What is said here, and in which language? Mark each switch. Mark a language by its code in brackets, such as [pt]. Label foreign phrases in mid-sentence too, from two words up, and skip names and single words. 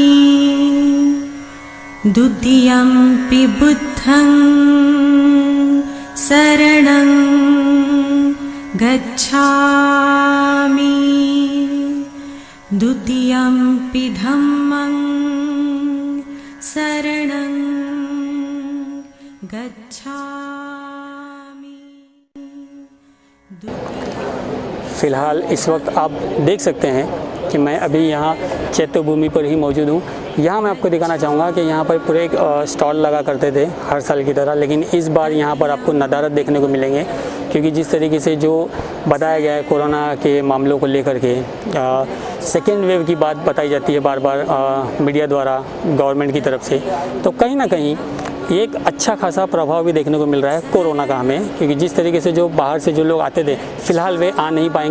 [pi] द्वितीयंपि बुद्धं शरणं गच्छामि, द्वितीयंपि धम्मं शरणं गच्छामि। [hi] फ़िलहाल इस वक्त आप देख सकते हैं कि मैं अभी यहाँ चैत्य भूमि पर ही मौजूद हूँ। यहाँ मैं आपको दिखाना चाहूँगा कि यहाँ पर पूरे एक स्टॉल लगा करते थे हर साल की तरह, लेकिन इस बार यहाँ पर आपको नदारद देखने को मिलेंगे, क्योंकि जिस तरीके से जो बताया गया है कोरोना के मामलों को लेकर के [en] second wave [hi] की बात बताई जाती है बार बार मीडिया द्वारा, गवर्नमेंट की तरफ से, तो कहीं ना कहीं एक अच्छा खासा प्रभाव भी देखने को मिल रहा है कोरोना का हमें, क्योंकि जिस तरीके से जो बाहर से जो लोग आते थे फ़िलहाल वे आ नहीं पाएंगे।